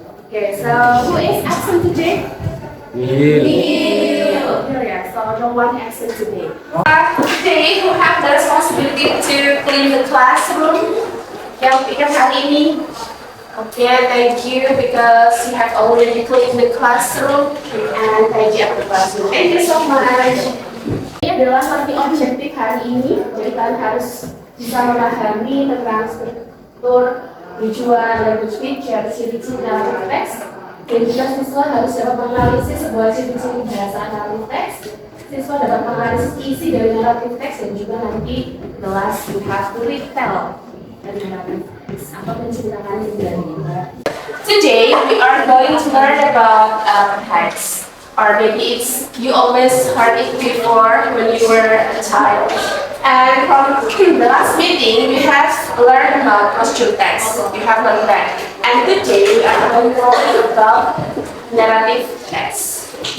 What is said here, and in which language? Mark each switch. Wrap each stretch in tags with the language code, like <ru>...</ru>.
<en>Okay, so who is absent today? Yeah, so no one absent today. Today, who have the responsibility to clean the classroom?</en> <id>Yang pikir hari ini.</id> <en>Okay, thank you because you have already cleaned the classroom and thank you for the classroom. Thank you so much.</en> <id>Ini adalah arti objektif hari ini, jadi kalian harus bisa memahami tentang struktur, tujuan, language feature, ciri-ciri dalam teks, dan juga siswa harus dapat menganalisis sebuah ciri-ciri bahasa analisis teks. Siswa dapat menganalisis isi dari naratif teks dan juga nanti</id> <en>the last you have to retell</en> <id>dari naratif teks atau menceritakan dari.</id> <en>Today, we are going to learn about text. Or maybe it's you always heard it before when you were a child. And from the last meeting, we have learned about question text. You have learned that. And today, we are going to learn about narrative text.</en>